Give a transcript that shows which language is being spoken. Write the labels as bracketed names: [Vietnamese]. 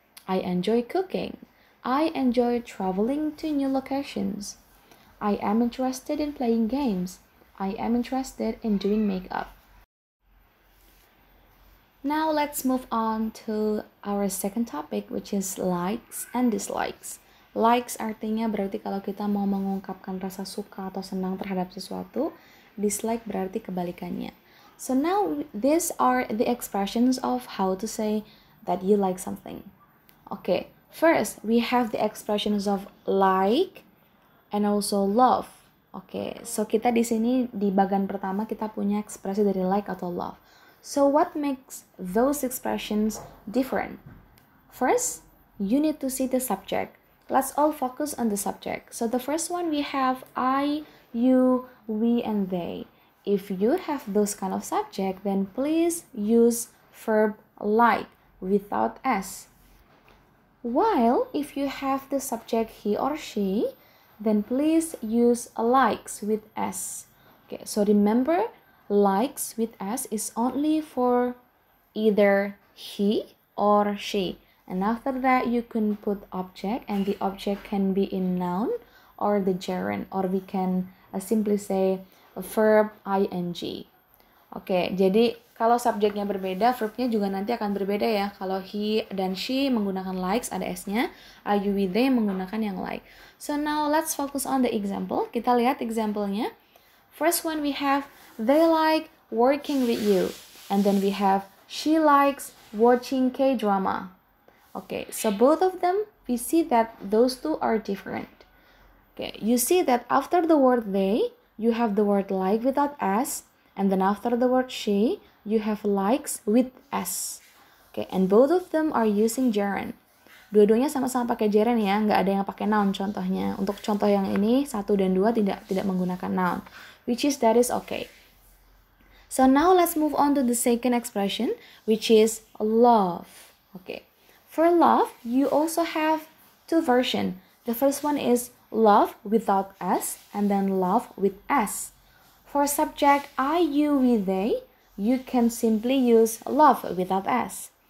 [English] I enjoy cooking. I enjoy traveling to new locations. I am interested in playing games. I am interested in doing makeup. Now let's move on to our second topic, which is likes and dislikes. [Indonesian] Likes artinya berarti kalau kita mau mengungkapkan rasa suka atau senang terhadap sesuatu. Dislike berarti kebalikannya. [English] So now these are the expressions of how to say that you like something. Okay, first we have the expressions of like and also love. [Indonesian] Oke, so kita di sini di bagian pertama kita punya ekspresi dari like atau love. [English] So what makes those expressions different? First, you need to see the subject. Let's all focus on the subject. So the first one we have I, you, we, and they. If you have those kind of subject, then please use verb like without s. While if you have the subject he or she, then please use likes with s. Okay, so remember, likes with s is only for either he or she. And after that, you can put object, and the object can be in noun or the gerund, or we can simply say a verb ing. [Indonesian] Oke, jadi kalau subjeknya berbeda, verbnya juga nanti akan berbeda ya. Kalau he dan she menggunakan likes, ada s-nya. [English] Are you with they [Indonesian] menggunakan yang [English] like. So now let's focus on the example. [Indonesian] Kita lihat example-nya. [English] First one we have, they like working with you. And then we have, she likes watching K-drama. Okay, so both of them, we see that those two are different. Okay, you see that after the word they, you have the word like without s. And then after the word she, you have likes with s. Okay, and both of them are using gerund. [Indonesian] Dua-duanya sama-sama pakai gerund ya, nggak ada yang pakai noun contohnya. Untuk contoh yang ini 1 dan 2 tidak menggunakan noun, [English] which is that is okay. So now let's move on to the second expression, which is love. Okay, for love, you also have 2 versions. The first one is love without s, and then love with s. For subject I, you, we, they, you can simply use love without s.